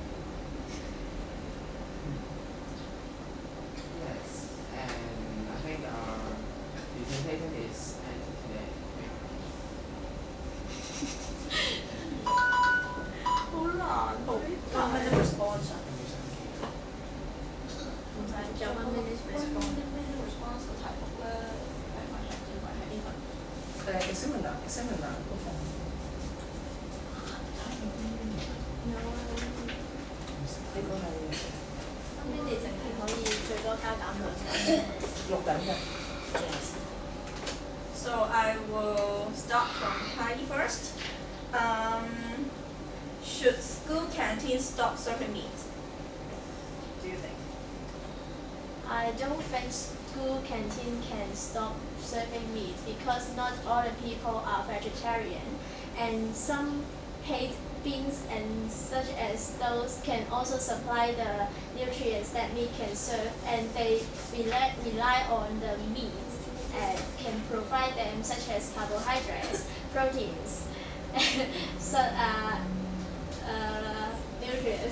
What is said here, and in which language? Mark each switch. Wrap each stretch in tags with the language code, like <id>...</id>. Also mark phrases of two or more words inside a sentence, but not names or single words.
<en>Yes, and I think our presentation is ended today. Hold on. One minute response. Cho 1 minute response.</en> <yue>response 個題目咧係咪係要係呢份？examiner 嗰份。呢個係</yue> <en>1 minute</en> <yue>淨係可以最多加減2分。錄緊嘅。</yue> <en>So I will start from Heidi first. Should school canteens stop serving meat? Do you think? I don't think school canteen can stop serving meat because not all the people are vegetarian, and some hate beans and such as those can also supply the nutrients that meat can serve, and they rely on the meat and can provide them such as carbohydrates, proteins, so nutrients.</en>